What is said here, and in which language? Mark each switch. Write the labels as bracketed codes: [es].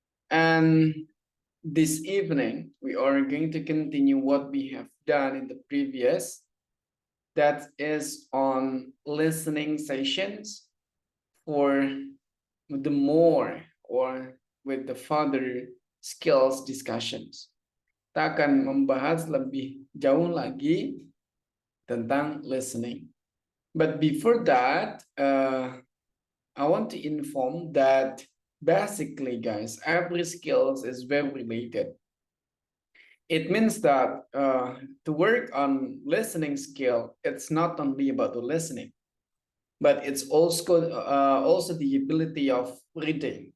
[en] And this evening, we are going to continue what we have done in the previous. That is on listening sessions for the more or with the further skills discussions. [id] Kita akan membahas lebih jauh lagi tentang listening. [en] But before that, I want to inform that basically, guys, every skills is very related. It means that to work on listening skill, it's not only about the listening, but it's also the ability of reading.